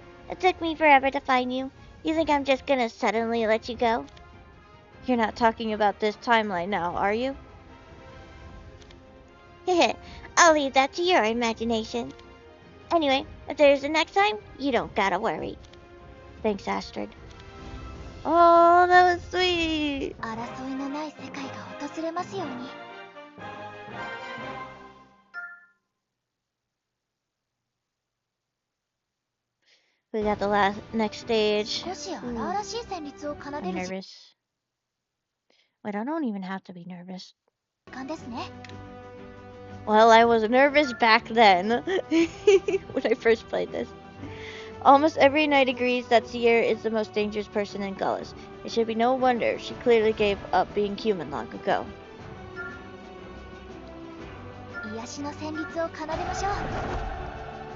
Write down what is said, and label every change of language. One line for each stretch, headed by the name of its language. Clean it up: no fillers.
English: It took me forever to find you. You think I'm just gonna suddenly let you go? You're not talking about this timeline now, are you? I'll leave that to your imagination. Anyway, if there's a next time, you don't gotta worry. Thanks, Astrid. Oh, that was sweet.
Japanese: 争いのない世界が訪れますように。
English: We got the next stage.
Japanese: 少し荒々しい旋律を奏
English: I'm
Japanese: でる
English: nervous. Wait, I don't even have to be nervous.
Japanese: 時間ですね。
English: Well, I was nervous back then when I first played this. Almost every knight agrees that Seer is the most dangerous person in Gullus. It should be no wonder she clearly gave up being human long ago.
Japanese: 癒しの旋律を奏でましょう。